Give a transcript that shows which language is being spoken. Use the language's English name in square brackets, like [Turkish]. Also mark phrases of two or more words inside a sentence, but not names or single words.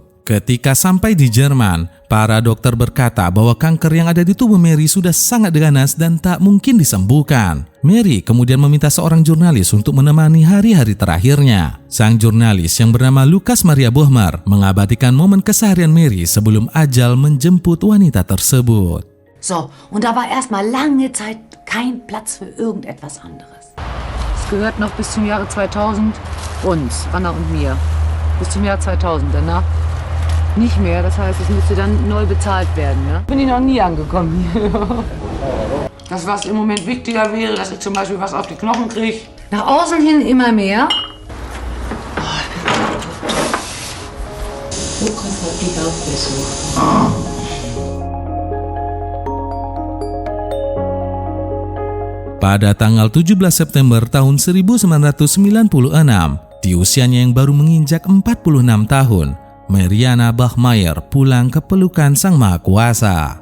[Indonesian] Ketika sampai di Jerman, para dokter berkata bahwa kanker yang ada di tubuh Mary sudah sangat ganas dan tak mungkin disembuhkan. Mary kemudian meminta seorang jurnalis untuk menemani hari-hari terakhirnya. Sang jurnalis yang bernama Lukas Maria Bohmer mengabadikan momen keseharian Mary sebelum ajal menjemput wanita tersebut. [German] So, und da war erstmal lange Zeit kein Platz für irgendetwas anderes. Es gehört noch bis zum Jahre 2000 uns, Anna und mir. Bis zum Jahr 2000. Danach nicht mehr. Das heißt, es müsste dann neu bezahlt werden. Ne? Bin ich noch nie angekommen hier. Das, was im Moment wichtiger wäre, dass ich zum Beispiel was auf die Knochen kriege. Nach außen hin immer mehr. So komfortabel Aufbesuch. [Indonesian] Pada tanggal 17 September tahun 1996, di usianya yang baru menginjak 46 tahun, Mariana Bachmeier pulang ke pelukan Sang Maha Kuasa.